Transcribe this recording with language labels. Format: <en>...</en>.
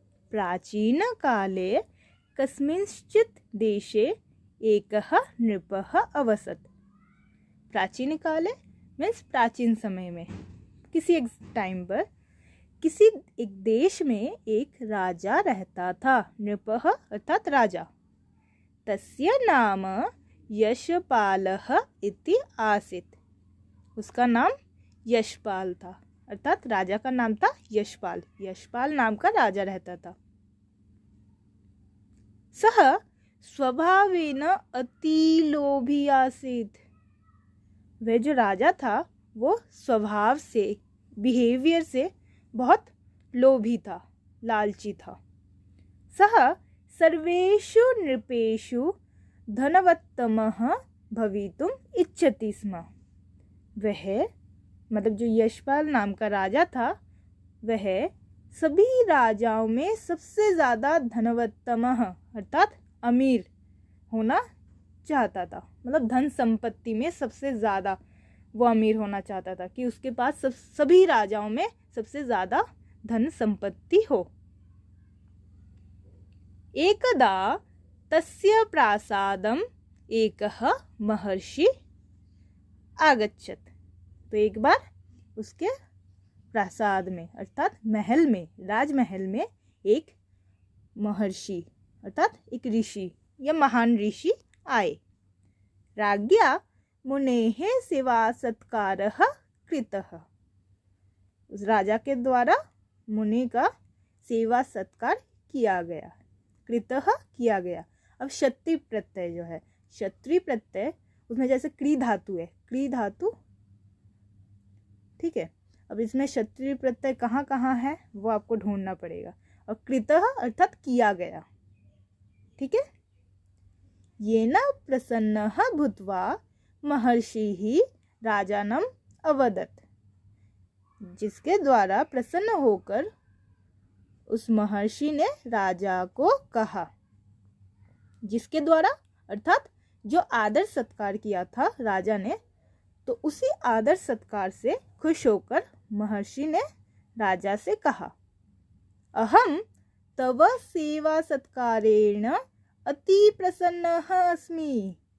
<sa>प्राचीन काले कस्मिंश्चित् देशे एकः नृपः अवसत्।</sa> <hi>प्राचीन काले मीन्स प्राचीन समय में, किसी एक टाइम पर किसी एक देश में एक राजा रहता था। नृपः अर्थात राजा।</hi> <sa>तस्य नाम यशपालः इति आसीत्।</sa> <hi>उसका नाम यशपाल था, अर्थात राजा का नाम था यशपाल। यशपाल नाम का राजा रहता था।</hi> <sa>सः स्वभावेन अतिलोभी आसीत्।</sa> <hi>वह जो राजा था वो स्वभाव से, बिहेवियर से बहुत लोभी था, लालची था।</hi> <sa>सः सर्वेषु नृपेषु धनवत्तमः भवितुम् इच्छति स्म।</sa> <hi>वह, मतलब जो यशपाल नाम का राजा था, वह सभी राजाओं में सबसे ज़्यादा धनवत्तमः अर्थात अमीर होना चाहता था। मतलब धन संपत्ति में सबसे ज़्यादा वो अमीर होना चाहता था कि उसके पास सभी राजाओं में सबसे ज़्यादा धन संपत्ति हो।</hi> <sa>एकदा तस्य प्रासादम एकः महर्षि आगच्छत्।</sa> <hi>तो एक बार उसके प्रासाद में अर्थात महल में, राजमहल में एक महर्षि अर्थात एक ऋषि या महान ऋषि आए।</hi> <sa>राज्ञा मुनेः सेवा सत्कारः कृतः।</sa> <hi>उस राजा के द्वारा मुनि का सेवा सत्कार किया गया, कृतः किया गया। अब क्षत्रि प्रत्यय जो है, क्षत्रि प्रत्यय उसमें जैसे क्री धातु है, क्री धातु, ठीक है। अब इसमें क्षत्रि प्रत्यय कहाँ कहाँ है वो आपको ढूंढना पड़ेगा। और कृतः अर्थात किया गया, ठीक है।</hi> <sa>येन प्रसन्नः भूत्वा महर्षिः राजानम् अवदत्।</sa> <hi>जिसके द्वारा प्रसन्न होकर उस महर्षि ने राजा को कहा। जिसके द्वारा अर्थात जो आदर सत्कार किया था राजा ने, तो उसी आदर सत्कार से खुश होकर महर्षि ने राजा से कहा,</hi> <sa>अहम तव सेवा सत्कारेण अति प्रसन्नः अस्मि।</sa>